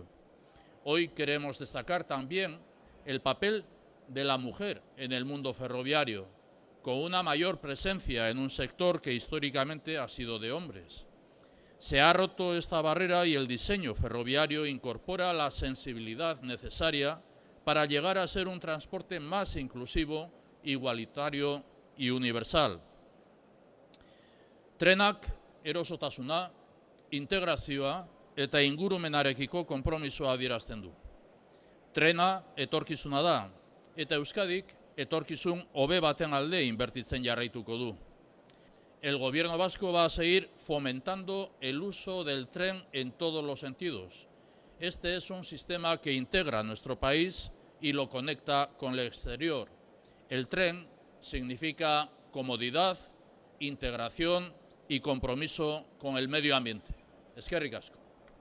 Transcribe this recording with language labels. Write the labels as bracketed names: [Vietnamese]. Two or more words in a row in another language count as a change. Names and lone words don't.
[Spanish] Hoy queremos destacar también el papel de la mujer en el mundo ferroviario, con una mayor presencia en un sector que históricamente ha sido de hombres. Se ha roto esta barrera y el diseño ferroviario incorpora la sensibilidad necesaria para llegar a ser un transporte más inclusivo, igualitario y universal. [Basque] Trenak erosotasuna, integrazioa eta ingurumenarekiko konpromisoa adierazten du. Trena etorkizuna da, eta Euskadik etorkizun hobe baten alde inbertitzen jarraituko du. [Spanish] El Gobierno vasco va a seguir fomentando el uso del tren en todos los sentidos. Este es un sistema que integra nuestro país y lo conecta con el exterior. El tren significa comodidad, integración y compromiso con el medio ambiente. [Basque] Eskerrik asko.